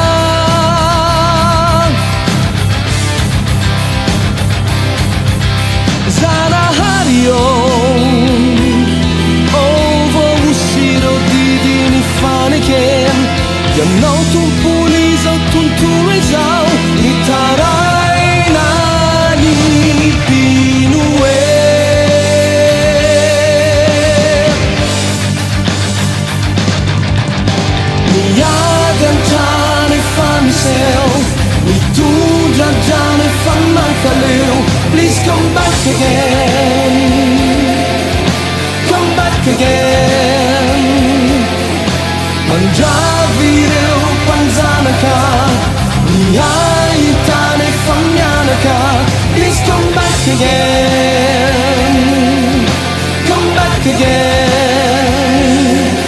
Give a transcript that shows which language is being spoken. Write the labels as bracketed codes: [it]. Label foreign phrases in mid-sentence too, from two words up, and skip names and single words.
[mg] Zanahary ianao tompony izao tontolo izao mitaraina ny mpino miady an-trano efa miseho mitondra an-drano efa mankaleo [en] Please come back again Come back again [mg] Mandravy ireo mpanjanaka miahitana efa mianaka [en] Please come back again Come back again